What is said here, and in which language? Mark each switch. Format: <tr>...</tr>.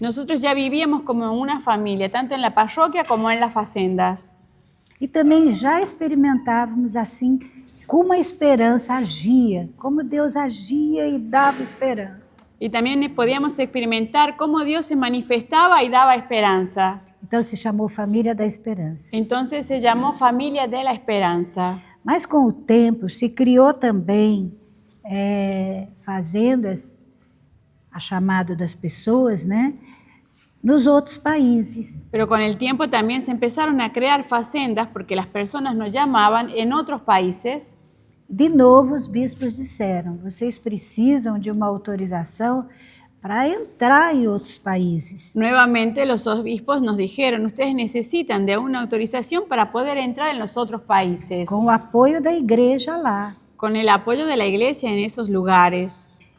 <es>Nosotros ya vivíamos como una familia, tanto en la parroquia como en las facendas.</es> <pt>E também já experimentávamos assim como a esperança agia, como Deus agia e dava esperança.</pt> <es>Y también podíamos experimentar cómo Dios se manifestaba y daba esperanza.</es> <pt>Então se chamou Família da Esperança.</pt> <es>Entonces se llamó Familia de la Esperanza.</es> <pt>Mas com o tempo se criou também fazendas, a chamado das pessoas, né? Nos outros países.</pt> <es>Pero con el tiempo también se empezaron a crear facendas porque las personas nos llamaban en otros países.</es> <pt>De novo, os bispos disseram: vocês precisam de uma autorização para entrar em outros países.</pt> <es>Nuevamente los obispos nos dijeron, ustedes necesitan de una autorización para poder entrar en los otros países,</es> <pt>Com o apoio da igreja lá.</pt> <es>con el apoyo de la iglesia en esos lugares.</es>